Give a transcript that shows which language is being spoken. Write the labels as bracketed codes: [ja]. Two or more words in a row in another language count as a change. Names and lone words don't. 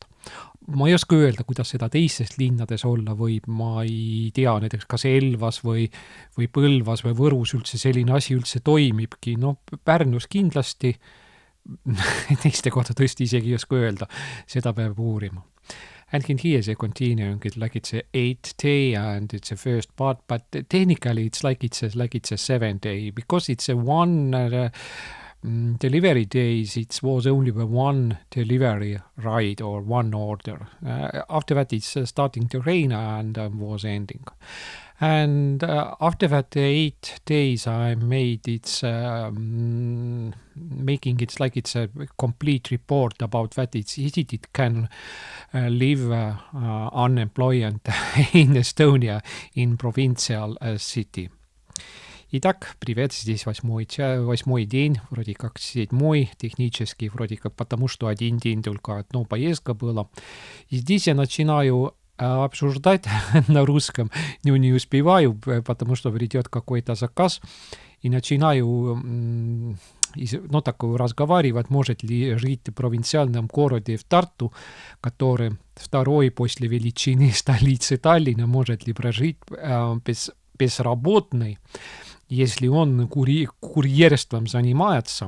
[et] Ma ei oska öelda, kuidas seda teistes linnades olla võib, ma ei tea näiteks kas Elvas või Põlvas või Võrus üldse selline asi üldse toimibki. No Pärnus kindlasti, teiste kohta tõesti isegi ei oska öelda, seda peab uurima. [en] And here they continue like it's a 8 day and it's a first part, but technically it's like it's a 7 day because it's a one delivery days. It was only one delivery ride or one order. After that it's starting to rain and was ending. And after that 8 days I made it's making it like it's a complete report about that it's easy it can live unemployed in Estonia in provincial city. [ru] Итак, привет, здесь 8-й день, вроде как 7-й технический, вроде как потому, что один день только одна поездка была. И здесь я начинаю обсуждать на русском, но не успеваю, потому что придет какой-то заказ, и начинаю разговаривать, может ли жить в провинциальном городе в Тарту, который второй после величины столицы Таллина, может ли прожить безработный, если он курьерством занимается.